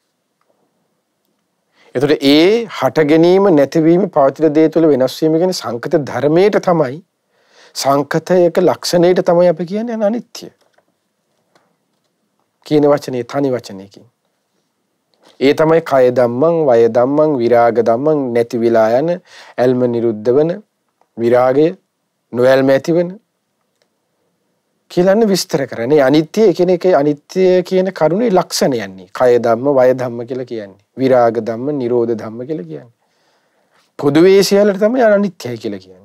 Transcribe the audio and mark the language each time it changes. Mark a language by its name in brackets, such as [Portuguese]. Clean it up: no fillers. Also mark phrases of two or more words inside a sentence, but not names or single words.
[Sinhala] එතකොට ඒ හට ගැනීම නැතිවීම පවතින දේ තුල වෙනස් වීම කියන්නේ සංකත ධර්මයට තමයි සංකතයක ලක්ෂණයට තමයි අපි කියන්නේ අනිත්‍ය කියන වචනේ තනි වචනයකින්. ඒ තමයි [Pali] කය ධම්මං වය ධම්මං විරාග ධම්මං [Sinhala] නැති විලා යන ඇල්ම නිරුද්ධ වන විරාගය නොඇල්ම ඇතිවන කියලානේ විස්තර කරන්නේ. අනිත්‍ය කියන එකේ අනිත්‍ය කියන කරුණේ ලක්ෂණයන්නේ. [Pali] කය ධම්ම වය ධම්ම [Sinhala] කියලා කියන්නේ. [Pali] විරාග ධම්ම නිරෝධ ධම්ම [Sinhala] කියලා කියන්නේ. පොදුවේ සියල්ලට තමයි අනිත්‍යයි කියලා කියන්නේ.